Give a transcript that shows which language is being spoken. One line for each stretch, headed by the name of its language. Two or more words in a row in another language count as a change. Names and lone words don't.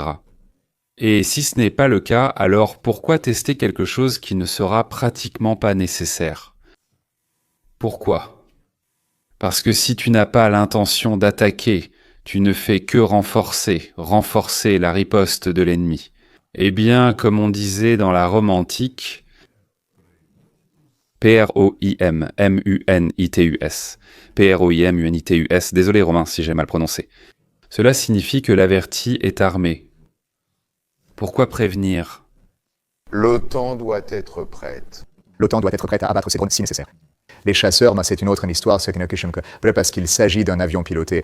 French: Et si ce n'est pas le cas, alors pourquoi tester quelque chose qui ne sera pratiquement pas nécessaire? Pourquoi? Parce que si tu n'as pas l'intention d'attaquer, tu ne fais que renforcer la riposte de l'ennemi. Eh bien, comme on disait dans la Rome antique,
Latin: P-R-O-I-M-M-U-N-I-T-U-S. P-R-O-I-M-U-N-I-T-U-S.
French: Désolé Romain si j'ai mal prononcé. Cela signifie que l'averti est armé. Pourquoi prévenir? L'OTAN doit être prête. L'OTAN doit être prête à abattre ces drones si nécessaire. Les chasseurs, c'est une autre histoire, c'est une question que, parce qu'il s'agit d'un avion piloté.